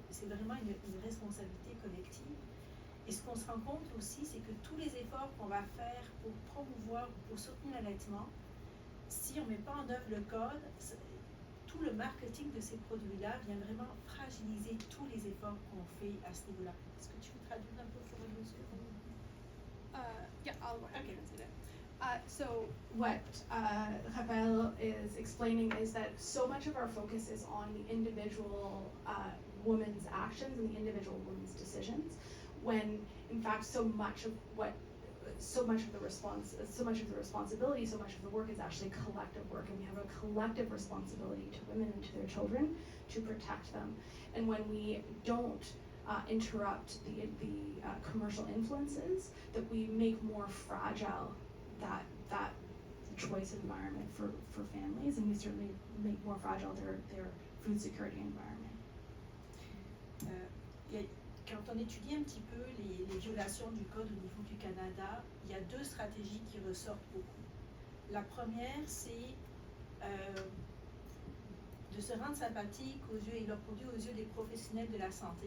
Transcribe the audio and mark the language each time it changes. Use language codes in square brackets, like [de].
[fr] C'est vraiment une responsabilité collective. Et ce qu'on se rend compte aussi, c'est que tous les efforts qu'on va faire pour promouvoir, pour soutenir l'allaitement, si on ne met pas en œuvre le code, tout le marketing de ces produits-là vient vraiment fragiliser tous les efforts qu'on fait à ce niveau-là. Est-ce que tu veux traduire un peu pour le monsieur? [en] Yeah, I'll go ahead and translate it. So what Rafael is explaining is that so much of our focus is on the individual woman's actions and the individual woman's decisions, when in fact so much of the responsibility, so much of the work is actually collective work, and we have a collective responsibility to women and to their children to protect them. And when we don't interrupt the commercial influences, that we make more fragile that choice environment for families, and we certainly make more fragile their food security environment. [fr] Quand on étudie un petit peu les violations du code au niveau du Canada, il y a deux stratégies qui ressortent beaucoup. La première, c'est de se rendre sympathique aux yeux et leurs produits aux yeux des professionnels de la santé.